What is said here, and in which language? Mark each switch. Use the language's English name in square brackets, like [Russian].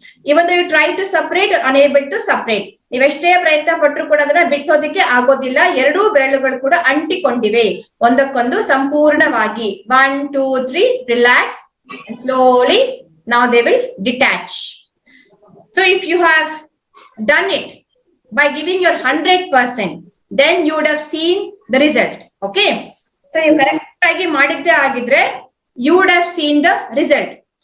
[English] Even though you try to separate, or unable to separate. [Kannada] ನೀವೆಷ್ಟೇ ಪ್ರಯತ್ನ ಪಟ್ಟರು ಕೂಡ ಅದನ್ನ ಬಿಡಿಸೋದಕ್ಕೆ ಆಗೋದಿಲ್ಲ. 2 ಬೆರಳುಗಳು ಕೂಡ ಅಂಟಿಕೊಂಡಿವೆ ಒಂದಕ್ಕೊಂದು ಸಂಪೂರ್ಣವಾಗಿ. [English] 1, 2, 3, relax and slowly now they will detach. So if you have done it by giving your 100%, then you would have seen the result. Okay. So you correct [Kannada] agi madidde agidre, [English] you would have seen the result.